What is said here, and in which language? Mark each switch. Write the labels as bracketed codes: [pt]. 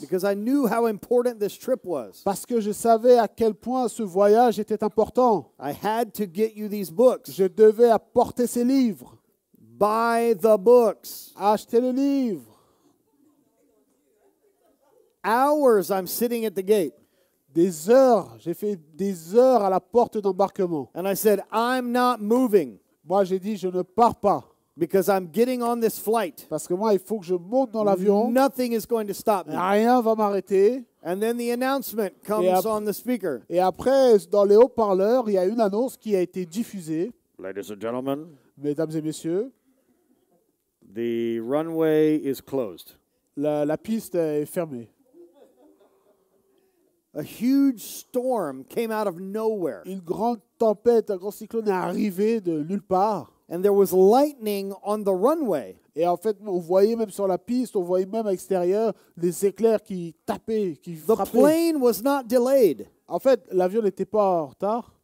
[en] Because I knew how important this trip was. [fr] Parce que je savais à quel point ce voyage était important. [en] I had to get you these books. [fr] Je devais apporter ces livres. [en] Buy the books. [fr] Acheter le livre. [en] Hours I'm sitting at the gate. [fr] Des heures, j'ai fait des heures à la porte d'embarquement. [en] And I said, I'm not moving [fr] Moi, j'ai dit, je ne pars pas. [en] because I'm getting on this flight. [fr] Parce que moi, il faut que je monte dans l'avion. [en] Nothing is going to stop me. [fr] Rien va m'arrêter. [en] And then the announcement comes [fr] après- [en] on the speaker. [fr] Et après, dans les haut-parleurs, il y a une annonce qui a été diffusée. [en] Ladies and gentlemen, [fr] Mesdames et messieurs, [en] the runway is closed. [fr] la piste est fermée. [en] A huge storm came out of nowhere. [fr] Une grande tempête, un grand cyclone est arrivé de nulle part. [en] And there was lightning on the runway. [fr] Et en fait, on voyait même sur la piste, on voyait même à l'extérieur des éclairs qui tapaient, qui [en] The [fr] frappaient. [en] plane was not delayed. [fr] En fait, l'avion n'était pas en retard.